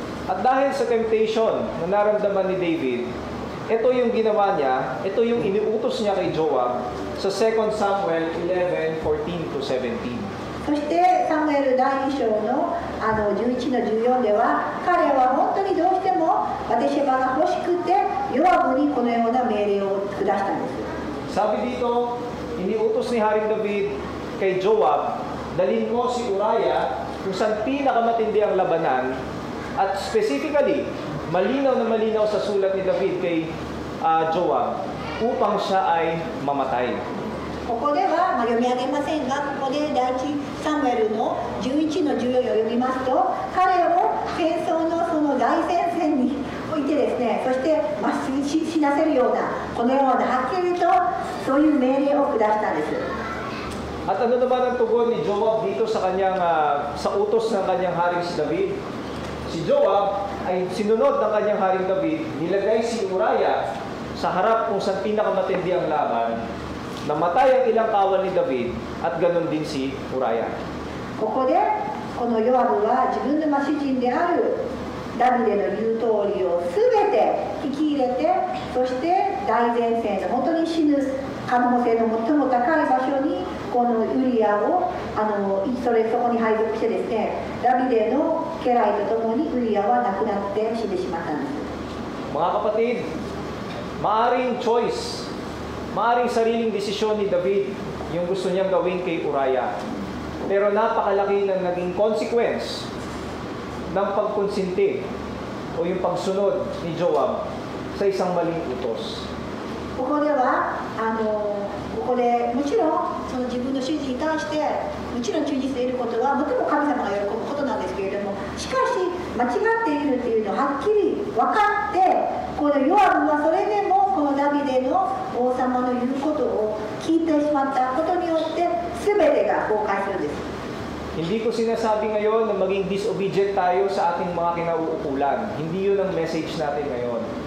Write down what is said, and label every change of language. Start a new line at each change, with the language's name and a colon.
Filipino: At dahil sa temptation na naramdaman ni David, ito yung ginawa niya, ito yung iniutos niya kay Joab sa 2 Samuel 11:14-17.
Japanese: そしてサムエル第2章の11の14では、彼は本当にどうしてもバテシェバが欲しくてヨアブにこのような命令を下したんです。
Filipino: Sabi dito, iniutos ni Haring David kay Joab, dalhin mo si Uriah kung saan pinakamatindi ang labanan at specifically, malinaw na malinaw sa sulat ni David kay Joab upang siya ay mamatay.
Japanese: ここでは、読み上げませんが、ここで第一サムエルの11の14を読みますと、彼を戦争のその大戦線に置いてですね、そして死なせるような、このようなはっきりとそういう命令を下したんです。
Filipino: At ano naman ang tugon ni Joab dito sa kanyang sa utos ng kanyang haring si David? Si Joab ay sinunod ng kanyang haring David, nilagay si Uriah sa harap kung saan pinakamatindi ang laban. Namatay ang ilang kawal ni David at ganun din si Uriah.
Japanese: ここでこのヨアブは自分の主人であるダビデの言う通りを全て引き入れて、そして大前線の本当に死ぬ可能性の最も高い場所にこのウリアをそこに配属してですね、ダビデの家来とともにウリアは亡くなって死んでしまったんです。
Filipino: Mga kapatid, maaring choice, maaring sariling desisyon ni David yung gusto niyang gawin kay Uriah. Pero napakalaki ng naging consequence ng pagkonsinti o yung pagsunod ni Joab sa isang maling utos.
Japanese: ここではここでもちろんその自分の主人に対してもちろん忠実でいることは最も神様が喜ぶことなんですけれども、しかし間違っているというのをはっきり分かって、このヨアブはそれでもこのダビデの王様の言うことを聞いてしまったことによって全てが崩壊するんです。
Filipino: Hindi ko sinasabi ngayon na maging disobedient tayo sa ating mga kinauukulan. Hindi yun ang message natin ngayon.